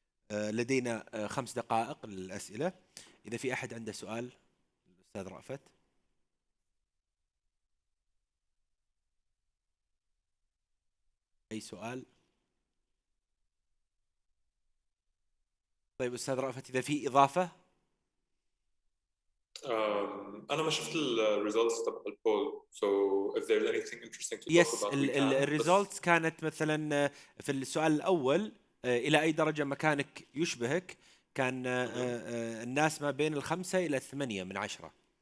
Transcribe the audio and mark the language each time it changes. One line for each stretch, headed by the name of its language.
Arabic: لدينا 5 دقائق للأسئلة. إذا في أحد عنده سؤال أستاذ رأفت. أي سؤال؟ طيب أستاذ رأفت، إذا في إضافة. أنا ما شفت الريزلتس تبع البول،
English: so if there's anything interesting to talk about we can.
Arabic: الريزلتس كانت مثلا في السؤال الأول إلى أي درجة مكانك يشبهك، كان الناس ما بين 5 إلى 8 من 10.